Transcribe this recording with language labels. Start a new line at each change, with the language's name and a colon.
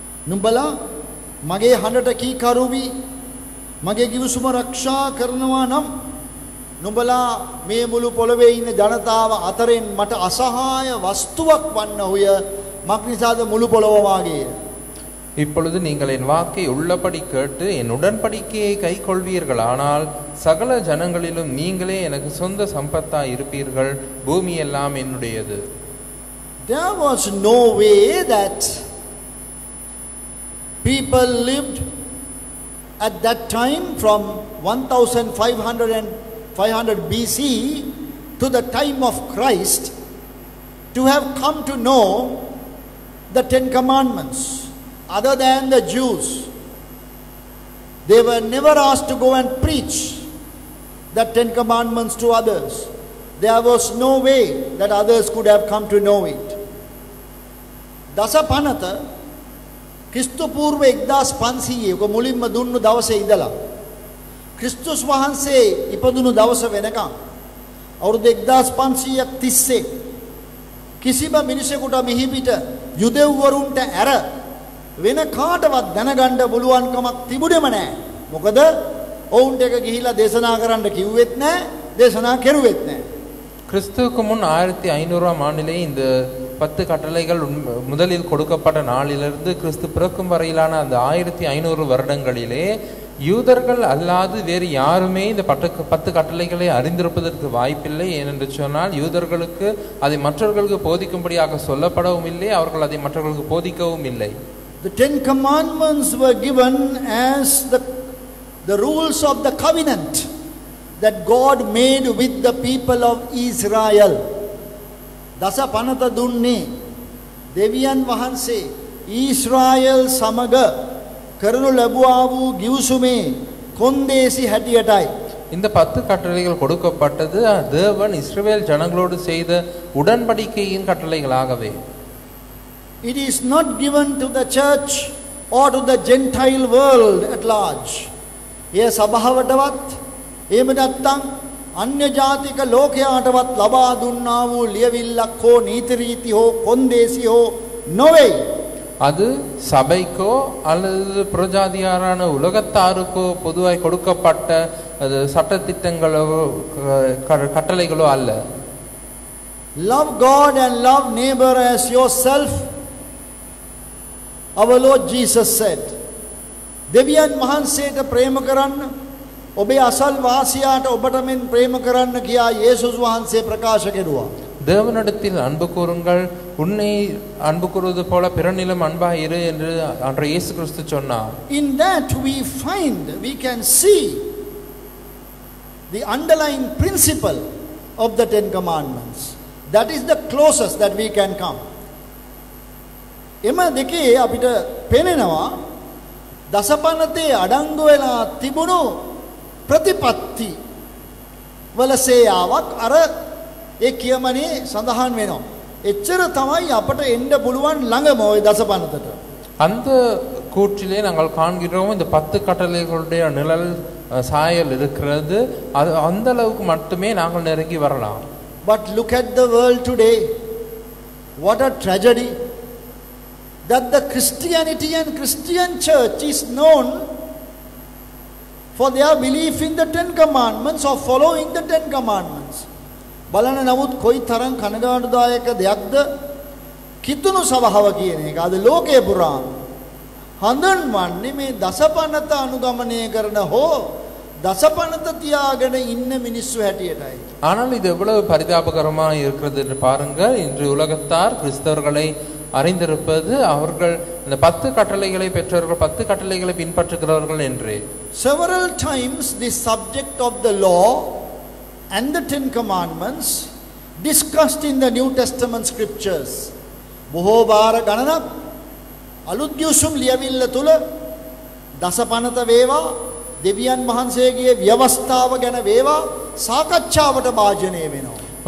Sinhala: නුඹලා මගේ හඬට කීකරුවි මගේ කිවිසුම රක්ෂා කරනවා නම් නුඹලා මේ මුළු පොළවේ ඉන්න ජනතාව අතරින් මට අසහාය වස්තුවක් වන්නහුය මක්නිසාද මුළු පොළොව වාගේ.
Tamil: இப்பொழுது நீங்கள் என் வாக்கை உள்ளபடி கேட்டு என் உடன்படிக்கையை கை கொள்வீர்கள், ஆனால் சகல ஜனங்களிலும் நீங்களே எனக்கு சொந்த சம்பத்தாய் இருப்பீர்கள், பூமி எல்லாம் என்னுடையது.
English: There was no way that people lived at that time from 1500 BC to the time of Christ to have come to know the 10 commandments other than the Jews. They were never asked to go and preach the 10 commandments to others. There was no way that others could have come to know it.
Sinhala: දසපනත ක්‍රිස්තු පූර්ව 1500 ඔක මුලින්ම දුන්නු දවසේ ඉඳලා ක්‍රිස්තුස් වහන්සේ ඉපදුණු දවස වෙනකම් අවුරුදු 1500ක් තිස්සේ කිසිම මිනිසෙකුට මිහිපිට යුදෙව්වරුන්ට ඇර වෙන කාටවත් දැනගන්න පුළුවන්කමක් තිබුණේම නැහැ. මොකද ඔවුන්ට එක ගිහිලා දේශනා කරන්න කිව්වෙත් නැහැ, දේශනා කෙරුවෙත් නැහැ.
Tamil: கிறிஸ்துவுக்கு முன் 1500ஆம் ஆண்டிலே இந்த 10 கட்டளைகள் முதலில் கொடுக்கப்பட்ட நாளிலிருந்து கிறிஸ்து பிறக்கும் வரையிலான அந்த 1500 வருடங்களிலே யூதர்கள் அல்லாது வேறு யாருமே இந்த 10 கட்டளைகளை அறிந்திருப்பதற்கு வாய்ப்பில்லை. ஏனென்று சொன்னால் யூதர்களுக்கு அதை மற்றவர்களுக்கு போதிக்கும்படியாக சொல்லப்படவும் இல்லை, அவர்கள் அதை மற்றவர்களுக்கு போதிக்கவும் இல்லை.
English: The 10 commandments were given as the rules of the covenant that God made with the people of Israel.
Sinhala: දස පනත දුන්නේ දෙවියන් වහන්සේ ඊශ්‍රායල් සමග කරනු ලැබුවා වූ ගිවිසුමේ කොන්දේසි හැටියටයි.
Tamil: இந்த 10 கட்டளைகள் கொடுக்கப்பட்டது தேவன் இஸ்ரவேல் ஜனங்களோடு செய்த உடன்படிக்கையின் கட்டளைகளாகவே.
English: It is not given to the church or to the Gentile world at large.
Sinhala: ඒ සභාවටවත් එහෙම නැත්නම් අන්‍ය ජාතික ලෝකයාටවත් ලබා දුන්නා වූ ලියවිල්ලක් හෝ නීති රීති හෝ කොන්දේසි හෝ නොවේ.
Tamil: அது சபைக்கோ அல்லது புறஜாதியாரான உலகத்தாருக்கோ பொதுவாய் கொடுக்கப்பட்ட அது சட்டதிட்டங்களோ கட்டளைகளோ அல்ல.
English: Love God and love neighbor as yourself, our Lord Jesus said.
Sinhala: දෙවියන් වහන්සේට ප්‍රේම කරන්න, ඔබේ අසල් වාසියාට ඔබට මෙන් ප්‍රේම කරන්න කියා යේසුස් වහන්සේ ප්‍රකාශ කෙරුවා.
Tamil: தேவனிடத்தில் அன்பு கூறுங்கள், உன்னை அன்பு கூறுவது போல பிறனிலும் அன்பாக இரு என்று அன்றைய இயேசு கிறிஸ்து சொன்னார்.
English: In that we can see the underlying principle of the 10 commandments. That is the closest that we can come.
Sinhala: එම දෙකේ අපිට පේනවා දසපනතේ අඩංගු වෙලා තිබුණු ප්‍රතිපත්ති වල සේයාවක් අර ඒ කියමනේ සඳහන් වෙනවා. එච්චර තමයි අපට එන්න පුළුවන් ළඟම ওই දසපනතට.
Tamil: அந்த கூற்றிலே நாங்கள் காண்கிறோம் இந்த 10 கட்டளைகளுடைய நிழல் சாயல் இருக்கிறது. அது அந்த அளவுக்கு மட்டுமே நாங்கள் நெருங்கி வரலாம்.
English: But look at the world today. What a tragedy that the Christianity and Christian church is known for their belief in the 10 commandments or following the 10 commandments.
Sinhala: බලන්න නමුත් කොයි තරම් කනගාටුදායක දෙයක්ද කිතුණු සවහව කියන එක. අද ලෝකයේ පුරාම හඳුන්වන්නේ මේ දසපනත අනුගමනය කරන හෝ දසපනත තියාගෙන ඉන්න මිනිස්සු හැටියටයි.
Tamil: ஆனால் இது எவ்வளவு பரிதாபகரமாக இருக்கிறது என்று பாருங்கள். இன்று உலகத்தார் கிறிஸ்தவர்களை அறிந்திருப்பது அவர்கள் இந்த 10 கட்டளைகளை பெற்றவர்கள் 10 கட்டளைகளை பின்பற்றுகிறவர்கள் என்றே.
English: Several times the subject of the law and the 10 commandments discussed in the New Testament scriptures.
Sinhala: බොහෝ වාර ගණනක් අලුත් ගිවිසුම් ලියවිල්ල තුල දසපනත වේවා දෙවියන් වහන්සේගේ ව්‍යවස්ථාව ගැන වේවා සාකච්ඡාවට භාජනය වෙනවා.